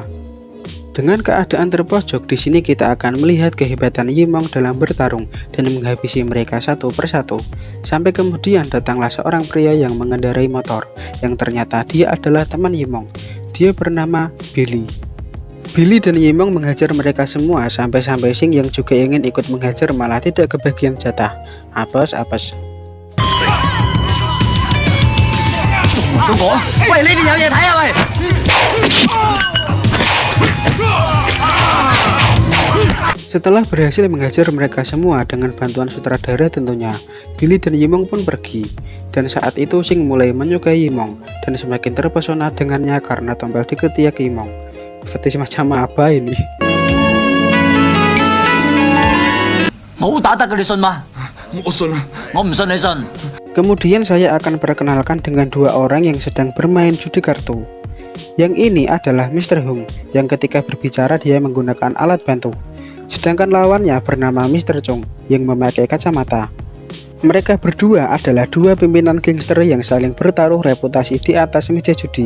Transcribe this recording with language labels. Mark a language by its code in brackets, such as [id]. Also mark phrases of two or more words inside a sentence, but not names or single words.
[id] Dengan keadaan terpojok di sini kita akan melihat kehebatan Yimong dalam bertarung dan menghabisi mereka satu persatu. Sampai kemudian datanglah seorang pria yang mengendarai motor, yang ternyata dia adalah teman Yimong. Dia bernama Billy. Billy dan Yimong menghajar mereka semua sampai-sampai Sing yang juga ingin ikut menghajar malah tidak kebagian jatah. Apes. [yue] 喂，你哋有嘢睇啊喂！ [id] Setelah berhasil menghajar mereka semua dengan bantuan sutradara tentunya, Billy dan Yimong pun pergi. Dan saat itu Sing mulai menyukai Yimong dan semakin terpesona dengannya karena tompel di ketiak Yimong. Fetis macam apa ini? [yue] 冇打得嘅，你信嗎？我信啊！我唔信你信。 [id] Kemudian saya akan perkenalkan dengan dua orang yang sedang bermain judi kartu. Yang ini adalah Mr. Hung, yang ketika berbicara dia menggunakan alat bantu. Sedangkan lawannya bernama Mr. Chong, yang memakai kacamata. Mereka berdua adalah dua pimpinan gangster yang saling bertaruh reputasi di atas meja judi.